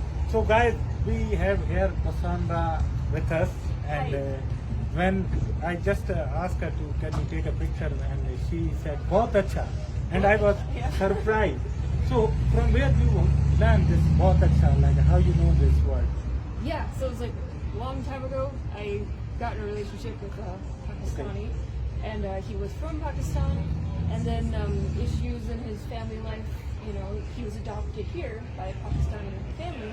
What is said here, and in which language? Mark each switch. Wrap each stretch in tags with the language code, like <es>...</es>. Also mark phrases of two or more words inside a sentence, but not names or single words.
<en>So guys, we have here Cassandra with us, and when I just asked her to can you take a picture, and she said</en> <hi>बहुत अच्छा,</hi> <en>and I was surprised. So from where you learned this</en> <hi>बहुत अच्छा,</hi> <en>like how you know this word? Yeah, so it was like a long time ago. I got in a relationship with a Pakistani, and he was from Pakistan, and then issues in his family life. You know, he was adopted here by a Pakistani family.</en>